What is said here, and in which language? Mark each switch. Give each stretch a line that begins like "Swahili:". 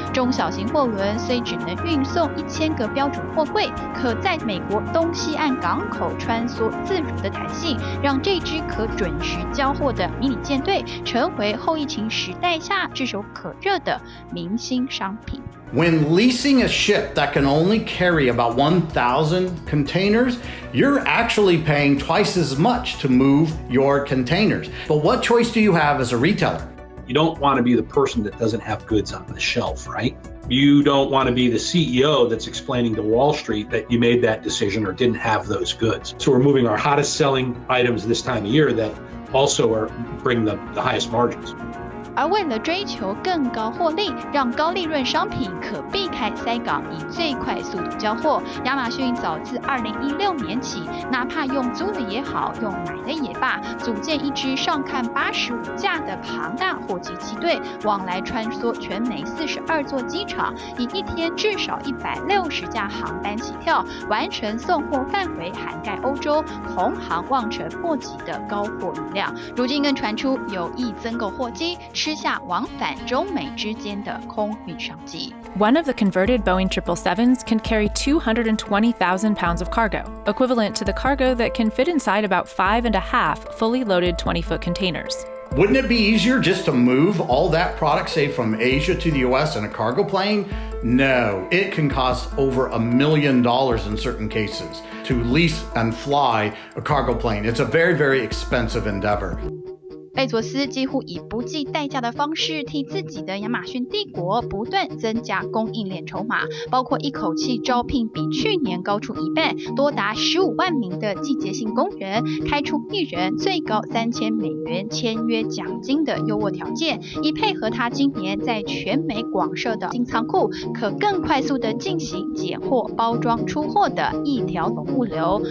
Chinese: 中小型货轮虽只能运送1000个标准货柜，可在美国东西岸港口穿梭自如的弹性，让这支可准时交货的迷你舰队成为后疫情时代下炙手可热的明星商品。
English: When leasing a ship that can only carry about 1,000 containers, you're actually paying twice as much to move your containers. But what choice do you have as a retailer? You don't want to be the person that doesn't have goods on the shelf, right? You don't want to be the CEO that's explaining to Wall Street that you made that decision or didn't have those goods. So we're moving our hottest selling items this time of year that also bring the highest margins.
Chinese: 而为了追求更高获利，让高利润商品可避开塞港，以最快速度交货，亚马逊早自2016年起，哪怕用租的也好，用买的也罢，组建一支上看85架的庞大货机机队，往来穿梭全美42座机场，以一天至少160架航班起跳，完成送货范围涵盖欧洲，同行望尘莫及的高货运量。如今更传出有意增购货机，吃下往返中美之间的空运商机。
English: One of the converted Boeing 777s can carry 220,000 pounds of cargo, equivalent to the cargo that can fit inside about 5.5 fully loaded 20-foot containers. Wouldn't it be easier just to move all that product, say, from Asia to the US in a cargo plane? No, it can cost over $1 million in certain cases to lease and fly a cargo plane. It's a very, very expensive endeavor.
Chinese: 贝佐斯几乎以不计代价的方式替自己的亚马逊帝国不断增加供应链筹码，包括一口气招聘比去年高出1半，多达15万名的季节性工人，开出1人最高$3000签约奖金的优渥条件，以配合他今年在全美广设的新仓库，可更快速的进行拣货、包装、出货的一条龙物流。